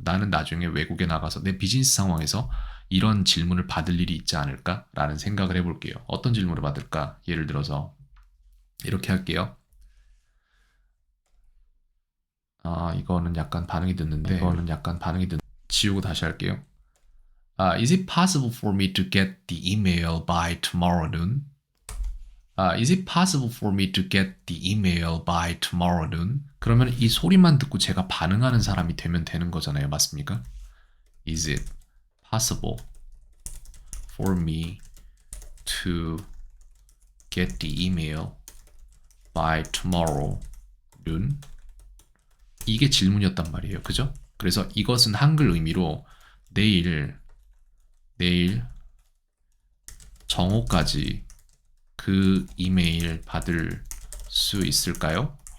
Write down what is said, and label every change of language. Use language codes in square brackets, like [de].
[ko] 나는 나중에 외국에 나가서 내 비즈니스 상황에서 이런 질문을 받을 일이 있지 않을까라는 생각을 해볼게요. 어떤 질문을 받을까? 예를 들어서 이렇게 할게요. 이거는 약간 반응이 듣는데 지우고 다시 할게요. [en] Is it possible for me to get the email by tomorrow noon? Is it possible for me to get the email by tomorrow noon? [ko] 그러면 이 소리만 듣고 제가 반응하는 사람이 되면 되는 거잖아요. 맞습니까? [en] Is it possible for me to get the email by tomorrow noon? [ko] 이게 질문이었단 말이에요. 그죠? 그래서 이것은 한글 의미로 내일 정오까지 그 이메일 받을 수 있을까요?